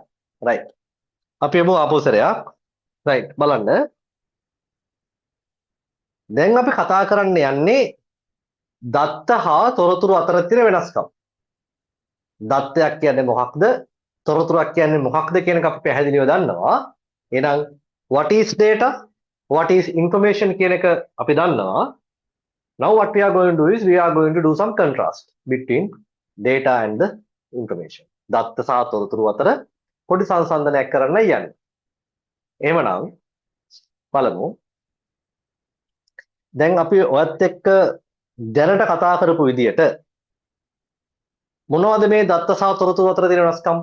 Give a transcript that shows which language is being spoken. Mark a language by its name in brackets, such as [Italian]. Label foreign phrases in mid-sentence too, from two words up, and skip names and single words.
[Sinhala] රයිට්. අපි යමු ආපෝසරයක්. රයිට්. බලන්න. දැන් අපි කතා කරන්න යන්නේ දත්ත හා තොරතුරු අතර තියෙන වෙනස්කම්. දත්තයක් කියන්නේ මොකක්ද? තොරතුරක් කියන්නේ මොකක්ද කියන එක අපි පැහැදිලිව දන්නවා. එහෙනම් [English] what is data? What is information [Sinhala] කියන එක අපි දන්නවා. [English] Now what we are going to do is we are going to do some contrast between data and the information. [Sinhala] දත්ත සහ තොරතුරු අතර පොඩි සංසන්දනයක් කරන්න යන්නේ. එහෙමනම් බලමු. දැන් අපි ඔයත් එක්ක දැනට කතා කරපු විදියට මොනවද මේ දත්ත සහ තොරතුරු අතර තියෙන වෙනස්කම්?